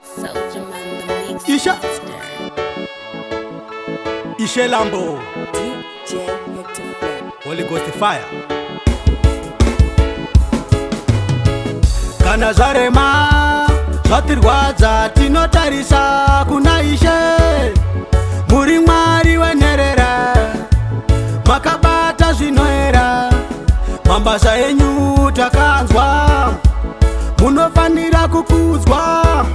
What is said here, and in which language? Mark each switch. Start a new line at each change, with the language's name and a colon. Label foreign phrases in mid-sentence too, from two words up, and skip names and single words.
English: Soldier Man, the mix Isha. master. Ishe Lambo. D J Hector Flip. Holy Ghost fire.
Shona: Kana zvarema, zvatirwadza, tinotarisa kuna Ishe. Muri Mwari wenherera, makabata zvinoera. Mabasa enyu takanzwa, munofanira kukudzwa.